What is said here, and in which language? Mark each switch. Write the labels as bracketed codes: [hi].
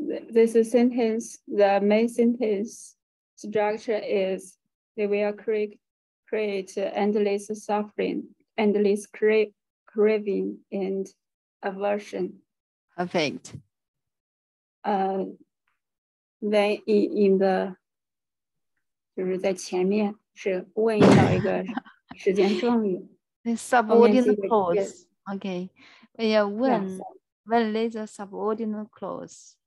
[en] This sentence, the main sentence structure is they will create endless suffering, endless craving, and aversion. Perfect. Then in the [zh] 就是在前面是问到一个时间状语。 [en] The subordinate clause. Okay. Yeah, when there's a subordinate clause.